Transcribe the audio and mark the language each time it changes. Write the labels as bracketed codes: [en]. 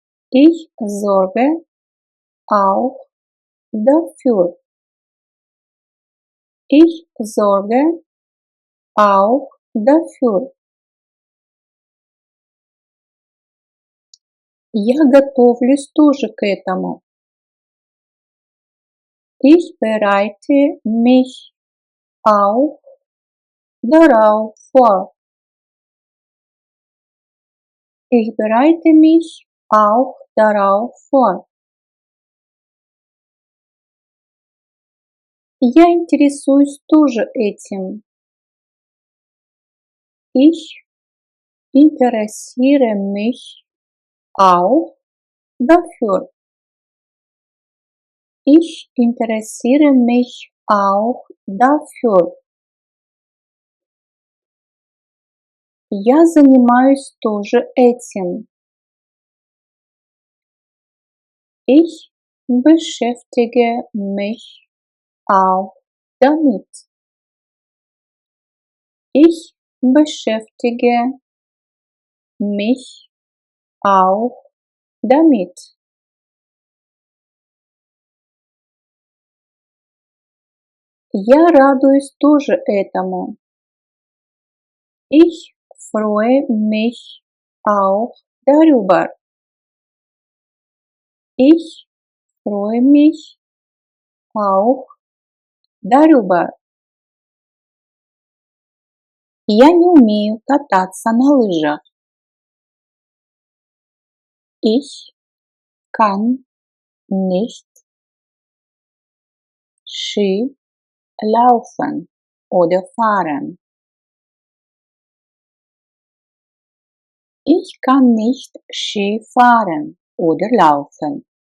[de] Ich sorge auch dafür. Ich sorge auch dafür. [ru] Я готовлюсь тоже к этому. [de] Ich bereite mich auch darauf vor. Ich bereite mich auch darauf vor. [ru] Я интересуюсь тоже этим. [de] Ich interessiere mich auch dafür. Ich interessiere mich auch dafür. [ru] Я занимаюсь тоже этим. [de] Ich beschäftige mich auch damit. Ich beschäftige mich auch damit. [ru] Я радуюсь тоже этому. [de] Ich freue mich auch darüber. Ich freue mich auch darüber. [ru] Я не умею кататься на лыжах. [de] Ich kann nicht Ski laufen oder fahren. Ich kann nicht Ski fahren oder laufen.